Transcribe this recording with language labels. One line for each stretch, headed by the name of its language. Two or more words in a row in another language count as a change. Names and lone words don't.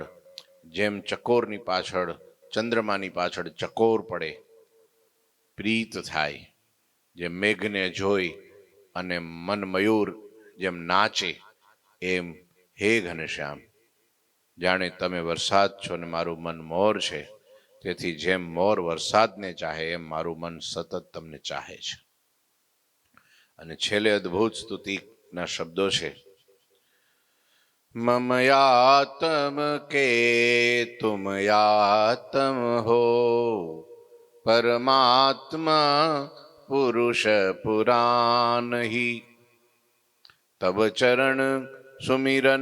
Gujarati: જેમ ચકોરની પાછળ ચંદ્રમાની પાછળ ચકોર પડે પ્રીત થાય, જેમ મેઘને જોઈ અને મન મયુર જેમ નાચે એમ હે ઘનશ્યામ જાણે તમે વરસાદ છો ને મારું મન મોર છે, તેથી જેમ મોર વરસાદને ચાહે એમ મારું મન સતત તમને ચાહે છે। અને છેલ્લે અદ્ભુત સ્તુતિના શબ્દો છે,
Hindi: मम यातम के तुम यातम हो परमात्मा पुरुष पुराण ही तब चरण सुमिरन।